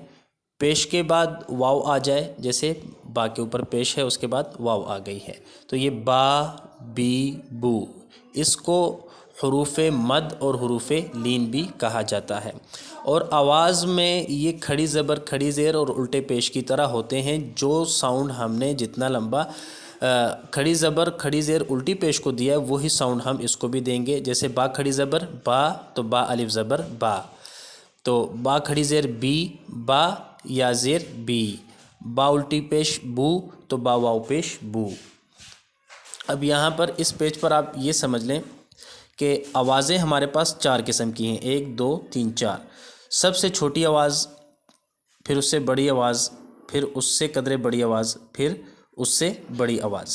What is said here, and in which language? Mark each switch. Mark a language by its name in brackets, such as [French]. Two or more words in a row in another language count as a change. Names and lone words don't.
[Urdu] پیش کے بعد واو آ جائے، جیسے با کے اوپر پیش ہے، اس کے بعد واو آ گئی ہے، تو یہ با، بی، بو، اس کو حروف مد اور حروف لین بھی کہا جاتا ہے۔ اور آواز میں یہ کھڑی زبر، کھڑی زیر اور الٹے پیش کی طرح ہوتے ہیں۔ جو ساؤنڈ ہم نے جتنا لمبا کھڑی زبر، کھڑی زیر، الٹی پیش کو دیا ہے، وہی ساؤنڈ ہم اس کو بھی دیں گے۔ جیسے با کھڑی زبر با، تو با الف زبر با، تو با کھڑی زیر بی، با یا زیر بی، با الٹی پیش بو، تو با واو پیش بو۔ اب یہاں پر اس پیج پر آپ یہ سمجھ لیں کہ آوازیں ہمارے پاس چار قسم کی ہیں، 1 2 3 4۔ سب سے چھوٹی آواز، پھر اس سے بڑی آواز، پھر اس سے قدرے بڑی آواز، پھر اس سے بڑی آواز۔